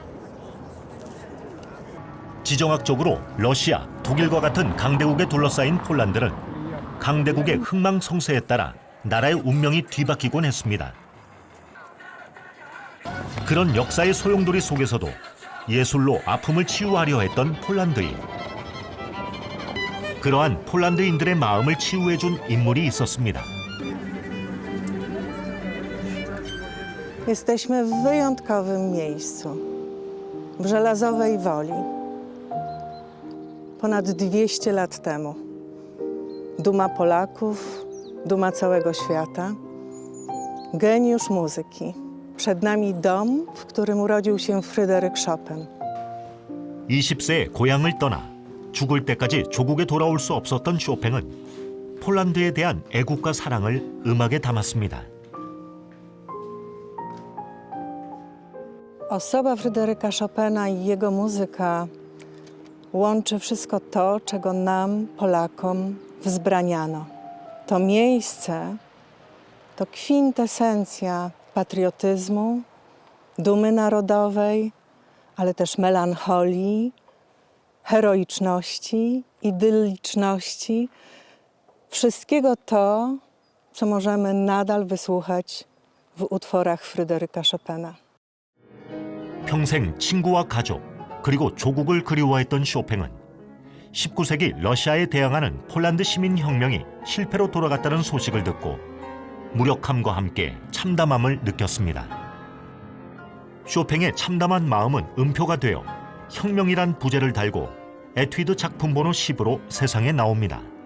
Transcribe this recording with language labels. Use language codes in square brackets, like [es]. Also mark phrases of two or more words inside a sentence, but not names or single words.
[ko] 지정학적으로 러시아, 독일과 같은 강대국에 둘러싸인 폴란드는 강대국의 흥망성쇠에 따라 나라의 운명이 뒤바뀌곤 했습니다. 그런 역사의 소용돌이 속에서도 예술로 아픔을 치유하려 했던 폴란드인. 그러한 폴란드인들의 마음을 치유해준 인물이 있었습니다. [pl] Jesteśmy w wyjątkowym miejscu, w Żelazowej Woli. Ponad 200 lat temu. Duma Polaków, duma całego świata, geniusz muzyki. Przed nami dom, w którym urodził się Fryderyk Chopin. [ko] 20세에 고향을 떠나 죽을 때까지 조국에 돌아올 수 없었던 쇼팽은 폴란드에 대한 애국과 사랑을 음악에 담았습니다. [pl] Osoba Fryderyka Chopina i jego muzyka łączy wszystko to, czego nam, Polakom, wzbraniano. To miejsce to kwintesencja patriotyzmu, dumy narodowej, ale też melancholii, heroiczności, idylliczności. Wszystkiego to, co możemy nadal wysłuchać w utworach Fryderyka Chopina. [ko] 평생 친구와 가족, 그리고 조국을 그리워했던 쇼팽은 19세기 러시아에 대항하는 폴란드 시민혁명이 실패로 돌아갔다는 소식을 듣고 무력함과 함께 참담함을 느꼈습니다. 쇼팽의 참담한 마음은 음표가 되어 혁명이란 부제를 달고 에튜드 작품 번호 10으로 세상에 나옵니다.